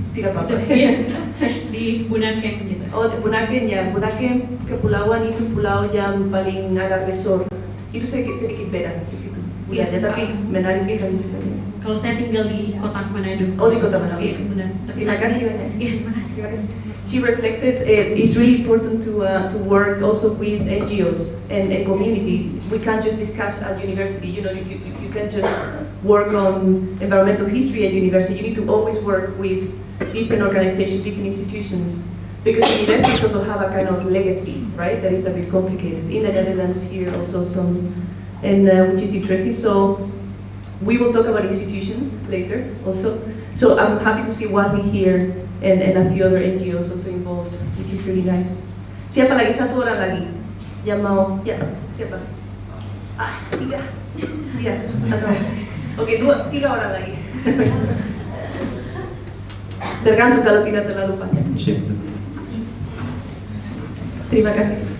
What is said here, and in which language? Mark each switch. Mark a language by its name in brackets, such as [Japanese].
[Indonesian] Tidak apa-apa. Iya. Di Bunaken gitu. Oh di Bunaken ya. Bunaken kepulauan itu pulau yang paling ada resort. Itu sedikit beda di situ. Iya, tapi menarik sekali. Kalau saya tinggal di kota Manado. Oh di kota Manado. Iya benar. Terima kasih banyak. Iya terima kasih. [English] She reflected it's really important to work also with NGOs and community. We can't just discuss at university. You know, you can't just work on environmental history at university. You need to always work with different organizations, different institutions, because universities also have a kind of legacy, right? That is a bit complicated. In the Netherlands here also some, and which is interesting. So we will talk about institutions later also. So I'm happy to see Wally here and a few other NGOs also involved, which is really nice. [Indonesian] Siapa lagi? Satu orang lagi yang mau? Ya, siapa? Tiga. Iya, atau? Oke, tiga orang lagi. Tergantung kalau tidak terlalu panjang. Terima kasih.